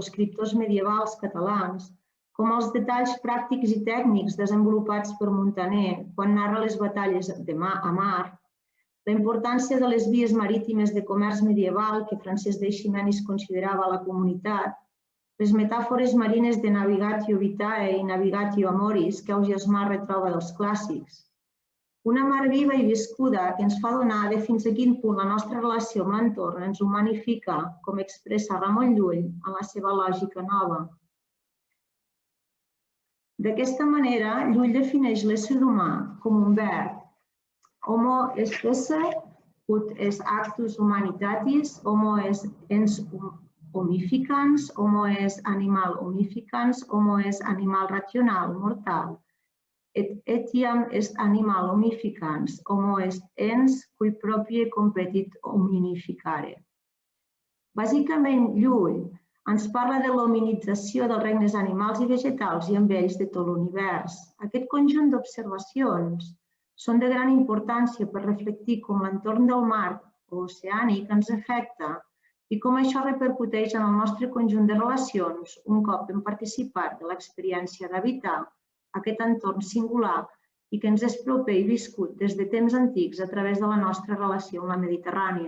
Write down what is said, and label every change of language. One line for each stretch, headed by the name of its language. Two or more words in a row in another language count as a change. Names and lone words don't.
Catalan: escriptors medievals catalans, com els detalls pràctics i tècnics desenvolupats per Muntaner quan narra les batalles a mar, la importància de les vies marítimes de comerç medieval que Francesc d'Eiximenis considerava la comunitat, les metàfores marines de
Latin: navigatio vitae
Catalan: i
Latin: navigatio amoris
Catalan: que Ausiàs March retroba dels clàssics. Una mar viva i viscuda que ens fa donar de fins a quin punt la nostra relació amb l'entorn ens humanifica, com expressa Ramon Llull en la seva lògica nova. D'aquesta manera, Llull defineix l'ésser humà com un verb.
Latin: Homo est esse, ut est actus humanitatis, homo est ens homificans, homo est animal homificans, homo est animal rational mortal. Et etiam est animal homificans, homo est ens cui proprie competit hominificare.
Catalan: Bàsicament, Llull ens parla de l'hominització dels regnes animals i vegetals i amb ells de tot l'univers. Aquest conjunt d'observacions són de gran importància per reflectir com l'entorn del mar o oceànic ens afecta i com això repercuteix en el nostre conjunt de relacions un cop hem participat de l'experiència d'habitar aquest entorn singular i que ens és proper i viscut des de temps antics a través de la nostra relació amb la Mediterrània.